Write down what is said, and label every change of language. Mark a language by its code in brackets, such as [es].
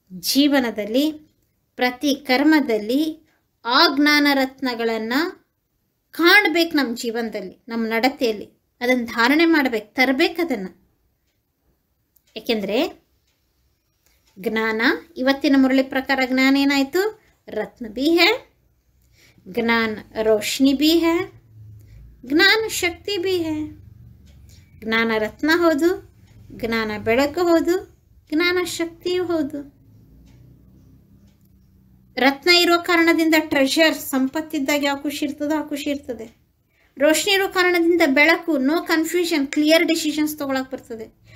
[kn] ಜೀವನದಲ್ಲಿ ಪ್ರತಿ ಕರ್ಮದಲ್ಲಿ ಆ ಜ್ಞಾನ ರತ್ನಗಳನ್ನು ಕಾಣಬೇಕು. ನಮ್ಮ ಜೀವನದಲ್ಲಿ, ನಮ್ಮ ನಡತೆಯಲ್ಲಿ ಅದನ್ನು ಧಾರಣೆ ಮಾಡಬೇಕು, ತರಬೇಕು ಅದನ್ನು. ಏಕೆಂದರೆ ಜ್ಞಾನ ಇವತ್ತಿನ ಮುರಳಿ ಪ್ರಕಾರ ಜ್ಞಾನ ಏನಾಯಿತು? [hi] ರತ್ನ ಬಿ ಹೈ, ज्ञान रोशनी भी है, ज्ञान शक्ति भी है. [kn] ಜ್ಞಾನ ರತ್ನ ಹೌದು, ಜ್ಞಾನ ಬೆಳಕು ಹೌದು, ಜ್ಞಾನ ಶಕ್ತಿಯೂ ಹೌದು. ರತ್ನ ಇರೋ ಕಾರಣದಿಂದ ಟ್ರೆಷರ್ ಸಂಪತ್ತಿದ್ದಾಗ ಯಾವ ಖುಷಿ ಇರ್ತದೋ ಆ ಖುಷಿ ಇರ್ತದೆ. ರೋಶನಿ ಇರೋ ಕಾರಣದಿಂದ ಬೆಳಕು, ನೋ ಕನ್ಫ್ಯೂಷನ್, ಕ್ಲಿಯರ್ ಡಿಸಿಷನ್ಸ್ ತೊಗೊಳಕ್ಕೆ ಬರ್ತದೆ.